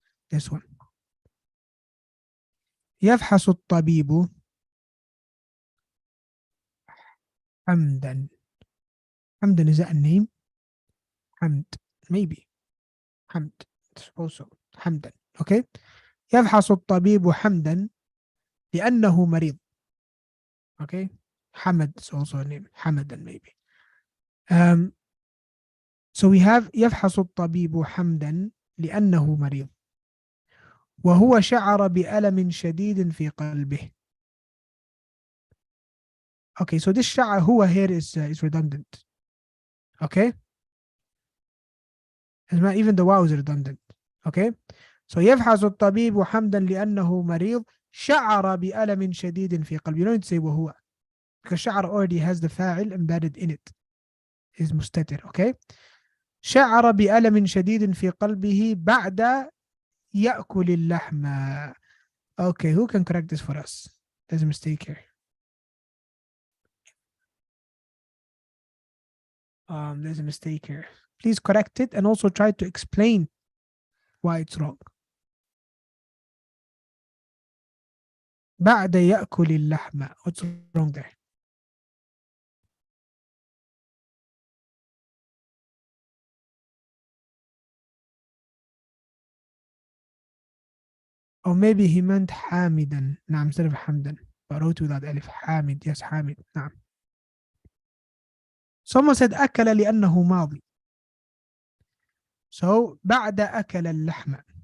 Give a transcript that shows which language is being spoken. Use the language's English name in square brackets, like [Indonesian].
[English] This one. [Arabic] يفحص الطبيب حمدا. [English] حمدا, is that a name? حمد, maybe. حمد, suppose so. حمدا. Okay. [Arabic] يفحص الطبيب حمدا لأنه مريض. [English] Okay. حمد is also a name. حمدا, maybe. So we have [Arabic] يفحص الطبيب حمدا لأنه مريض وهو شعر بألم شديد في قلبه. [English] Okay, so this شعر هو here is redundant. Okay. Even the wow is redundant. Okay. So [Arabic] يفحص الطبيب حمدا لأنه مريض شعر بألم شديد في قلبه. [English] You don't need to say وهو, because شعر already has the فاعل embedded in it. Is مستتر. Okay. [Arabic] شعر بألم شديد في قلبه بعد يأكل اللحم. [English] Okay, who can correct this for us? There's a mistake here. There's a mistake here. Please correct it and also try to explain why it's wrong. [Arabic] بعد يأكل اللحم. [English] What's wrong there? Or maybe he meant حامدا. نعم, instead of حمدا. But wrote without ألف. [Arabic] حامد. [English] Yes, [Arabic] حامد. نعم. [English] Someone said [Arabic] أكل لأنه ماضي. [English] So [Arabic] بعد أكل اللحم.